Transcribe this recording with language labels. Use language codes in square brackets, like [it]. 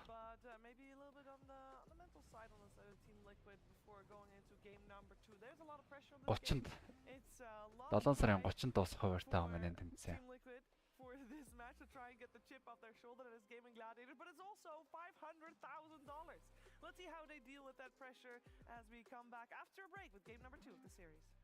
[en] but maybe a little bit on the mental side on the side of Team Liquid before going into game number 2. There's a lot of pressure on this game. [mn] 7 сарын 30-нд дуусах хуваартай юм энэ тэмцээн. [en] Team Liquid for this match to try and get the chip off their shoulder that is Gaming Gladiator, but it's also $500,000. Let's see how they deal with that pressure as we come back after a break with game number 2 of the series.